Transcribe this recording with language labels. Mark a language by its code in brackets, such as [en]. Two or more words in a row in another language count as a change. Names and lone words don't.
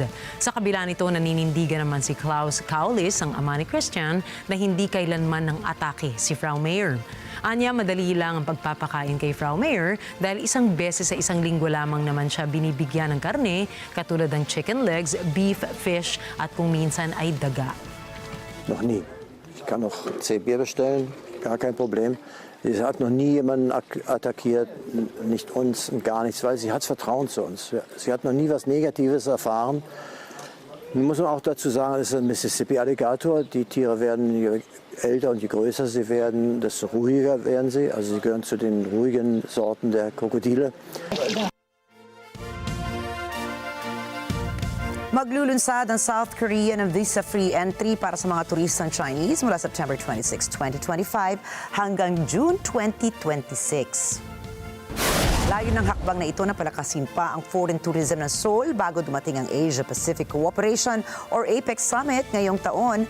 [tl] Sa kabila nito, naninindigan naman si Klaus Cowlis, ang ama ni Christian, na hindi kailanman ng atake si Frau Mayer. Anya, madali lang ang pagpapakain kay Frau Mayer dahil isang beses sa isang linggo lamang naman siya binibigyan ng karne katulad ng [en] chicken legs, [tl] beef, fish at kung minsan ay daga. [de] Noch nie. Ich kann noch 10 Bier bestellen, gar kein Problem. Sie hat noch nie jemanden attackiert, nicht uns und gar nichts, weil sie hat Vertrauen zu uns. Sie hat noch nie was Negatives erfahren. Nun muss man auch dazu sagen, es ist ein Mississippi-Alligator. Die Tiere werden je älter und je größer sie werden, desto ruhiger werden sie. Also sie gehören zu den ruhigen Sorten der Krokodile. [tl] Maglulunsad ang South Korea ng [en] visa-free entry [tl] para sa mga turistang Chinese mula September 26, 2025 hanggang June 2026. Layo ng hakbang na ito na palakasin pa ang [en] foreign tourism [tl] ng Seoul bago dumating ang Asia-Pacific Cooperation or APEC Summit ngayong taon.